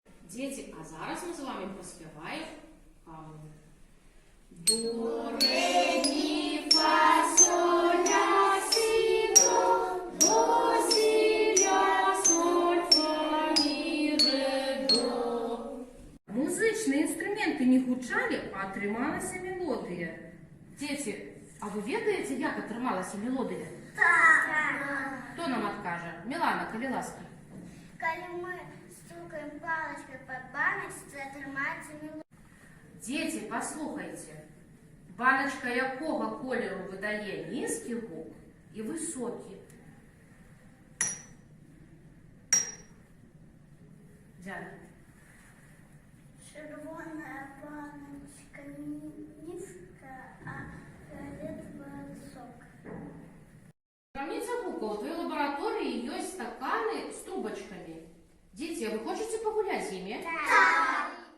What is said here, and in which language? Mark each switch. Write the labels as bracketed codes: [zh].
[uk] Дети, а зараз ми з вами поспіваємо до, ре, мі, фа, соль, ля, си, до, си, ля, соль, фа, мі, ре, до. [be] Музычныя інструменты не гучалі, а атрымалася мелодыя. Дзеці, а вы ведаеце, як атрымалася мелодыя? Так. Хто нам адкажа? Мілана, калі ласка. Калі мы стукаем палочкой [ru] по баночке, [be] атрымаецца мелодія. Дзеці, паслухайце. Баначка якога колеру выдае нізкі гук і высокі? Дзяна. [ru] Червоная баночка низкая, а фиолетовая высокая. [be] Чараўніца гукаў, у твоей лабаратории ёсць стаканы с трубочками. [ru] Дети, а вы хотите погулять с ними? Да.